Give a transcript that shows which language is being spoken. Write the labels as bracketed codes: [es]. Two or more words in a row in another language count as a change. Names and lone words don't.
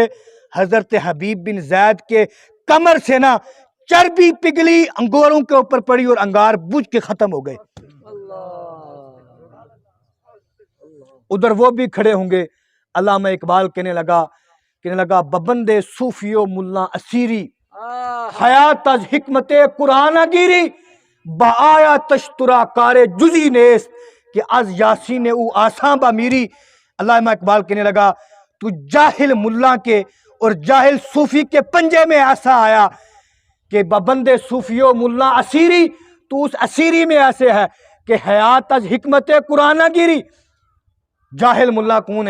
[ur] حضرت حبیب بن زید کے کمر سے نا چربی پگھلی، انگوروں کے اوپر پڑی اور انگار بجھ کے ختم ہو گئے۔ ادھر وہ بھی کھڑے ہوں گے۔ علامہ اقبال کہنے لگا [fa] ببندے صوفیو ملا اسیری، حیات از حکمت قرآن گیری، با آیا تشترا کار جزی نیست، کہ از یاسین او آساں با میری۔ [ur] علامہ اقبال کہنے لگا تو جاہل ملا کے اور جاہل صوفی کے پنجے میں ایسا آیا کہ [fa] ببندے صوفیو ملا اسیری، [ur] تو اس اسیری میں ایسے ہے کہ [fa] حیات از حکمت قرآن گیری۔ [ur] جاہل ملا کون ہے؟